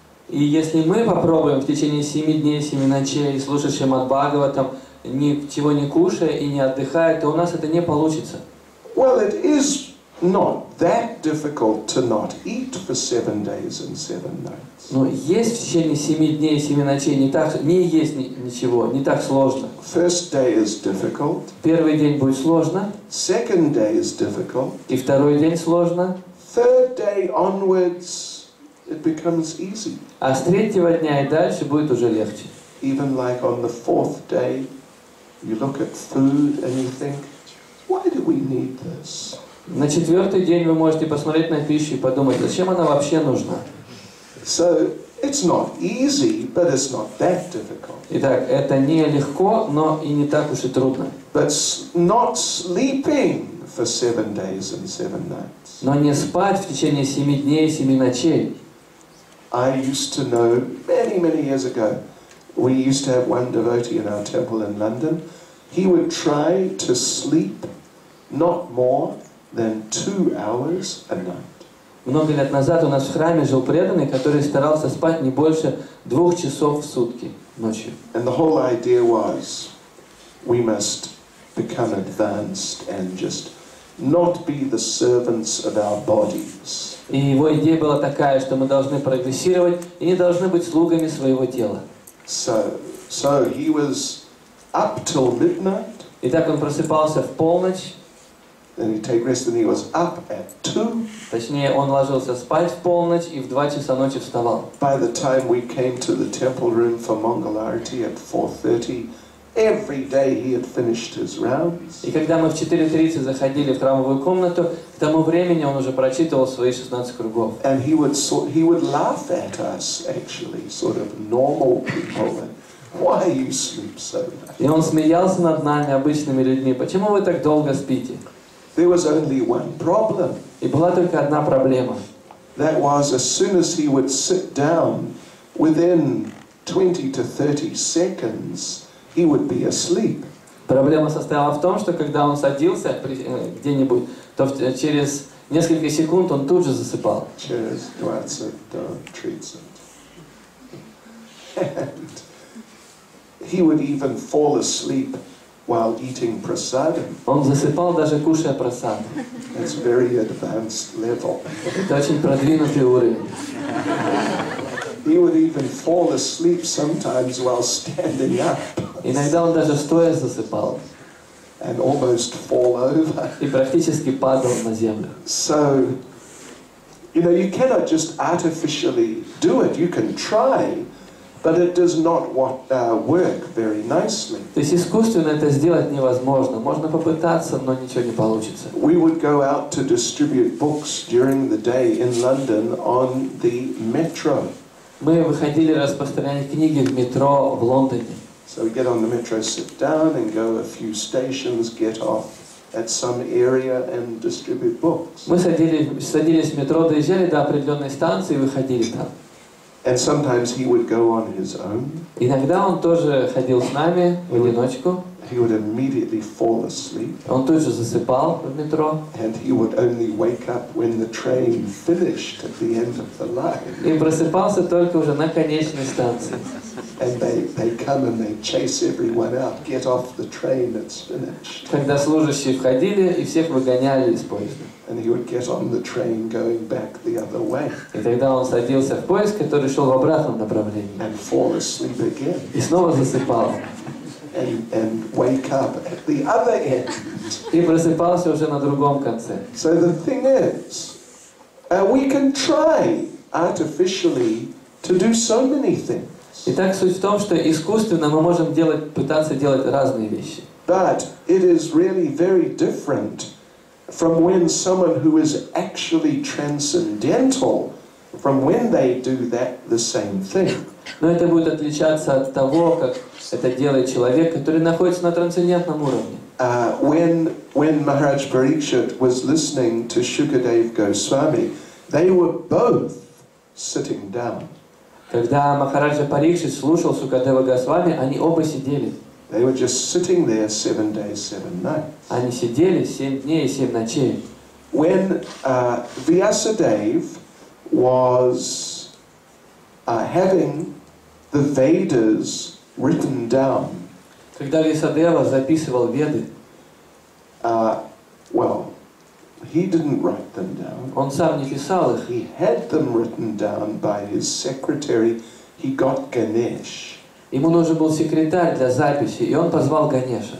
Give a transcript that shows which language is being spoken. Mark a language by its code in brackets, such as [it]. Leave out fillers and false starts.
[ru] И если мы попробуем в течение 7 дней, 7 ночей слушать Шримад Бхагаватам, ничего не кушая и не отдыхая, то у нас это не получится. [en] Well, it is not that difficult to not eat for 7 days and 7 nights. [ru] Но есть в течение 7 дней и 7 ночей не есть ничего, не так сложно. [en] First day is difficult. [ru] Первый день будет сложно. [en] Second day is difficult. [ru] И второй день сложно. [en] Third day onwards, it becomes easy. [ru] А с третьего дня и дальше будет уже легче. [en] Even like on the 4th day, you look at food and you think, why do we need this? [ru] На 4-й день вы можете посмотреть на пищу и подумать, зачем она вообще нужна. [en] So it's not easy, but it's not that difficult. [ru] Итак, это не легко, но и не так уж и трудно. [en] But not sleeping for 7 days and 7 nights. [ru] Но не спать в течение 7 дней и 7 ночей. [en] I used to know many years ago, we used to have one devotee in our temple in London. He would try to sleep not more than 2 hours a night. [ru] Много лет назад у нас в храме жил преданный, который старался спать не больше 2 часов в сутки ночью. [en] And the whole idea was, we must become advanced and just not be the servants of our bodies. [ru] И его идея была такая, что мы должны прогрессировать и не должны быть слугами своего тела. [en] So he was up till midnight. [ru] Итак, он просыпался в полночь, [en] Then he'd take rest, and he was up at 2. [ru] точнее, он ложился спать в полночь и в 2 часа ночи вставал. [en] By the time we came to the temple room for Mangalarti at 4:30, every day he had finished his rounds. [ru] И когда мы в 4:30 заходили в храмовую комнату, к тому времени он уже прочитывал свои 16 кругов. [en] And he would laugh at us, actually, sort of normal people. And, why you sleep so much? [ru] И он смеялся над нами, обычными людьми. Почему вы так долго спите? [en] There was only one problem. [ru] И была только одна проблема. [en] That was, as soon as he would sit down, within 20 to 30 seconds, he would be asleep. [ru] Проблема состояла в том, что когда он садился где-нибудь, то через несколько секунд он тут же засыпал. Через 20 до 30. [en] And he would even fall asleep while eating prasadam. [ru] Он засыпал даже кушая прасад. [en] That's very advanced level. [ru] Это очень продвинутый уровень. [en] He would even fall asleep sometimes while standing up. [ru] Иногда он даже стоя засыпал. [en] And almost fall over. [ru] И практически падал на землю. [en] So, you cannot just artificially do it. You can try, but it does not work very nicely. [ru] То есть искусственно это сделать невозможно. Можно попытаться, но ничего не получится. [en] We would go out to distribute books during the day in London on the metro. [ru] Мы выходили распространять книги в метро в Лондоне. [en] So we get on the metro, sit down, and go a few stations, get off at some area and distribute books. [ru] Мы садились в метро, доезжали до определенной станции и выходили там. [en] And sometimes he would go on his own. [ru] Иногда он тоже ходил с нами в одиночку. [en] He would immediately fall asleep. [ru] Он тут же засыпал в метро. [en] And he would only wake up when the train finished at the end of the line. [ru] И просыпался только уже на конечной станции. [en] And they come and they chase everyone out. Get off the train, it's finished. [ru] Когда служащие входили и всех выгоняли из поезда. [en] And he would get on the train going back the other way. [ru] И тогда он садился в поезд, который шел в обратном направлении. [en] And fall asleep again. [ru] И снова засыпал. [en] And wake up at the other end. [ru] И просыпался уже на другом конце. [en] So the thing is, we can try artificially to do so many things. [ru] Итак, суть в том, что искусственно мы можем пытаться делать разные вещи. [en] But it is really very different from when someone who is actually transcendental, from when they do that the same thing. [ru] Но это будет отличаться от того, как это делает человек, который находится на трансцендентном уровне. [en] When Maharaj Parikshit was listening to Shukadev Goswami, they were both sitting down. [ru] Когда Махараджа Парикшит слушал Сукадева Госвами, они оба сидели. [en] They were just sitting there 7 days, 7 nights. [ru] Они сидели 7 дней и 7 ночей. [en] When Vyasadeva was having the Vedas written down, [ru] Когда Вьясадева записывал Веды, [en] well, he didn't write them down. [ru] он сам не писал их. [en] He had them written down by his secretary. He got Ganesh. [ru] Ему нужен был секретарь для записи, и он позвал Ганеша.